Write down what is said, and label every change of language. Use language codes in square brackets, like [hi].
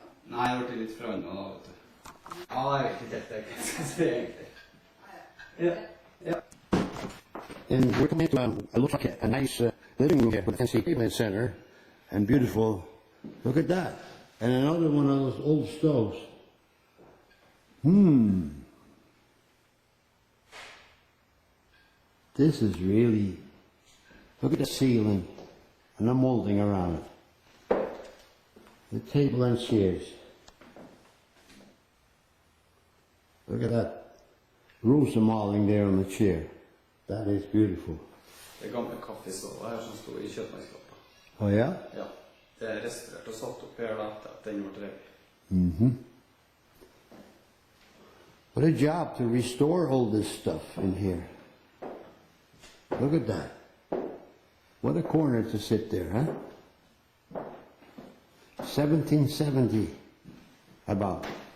[no] Nei, jeg har vært litt fra andre da, vet du. Ja, jeg vet ikke helt det jeg skal si egentlig. [en] And we're coming to it looks like a nice living room here with a fancy pavement center and beautiful. Look at that. And another one of those old stoves. This is really, look at the ceiling and the molding around it. The table and chairs. Look at that rosenmaling there on the chair. That is beautiful. [no] Det er gamle kaffestova her som står i kjøttmannskapet. [en] Oh yeah? [no] Ja, det er restaurert og satt opp her da, etter at den ble revet. [en] What a job to restore all this stuff in here. Look at that. What a corner to sit there, huh? 1770 about.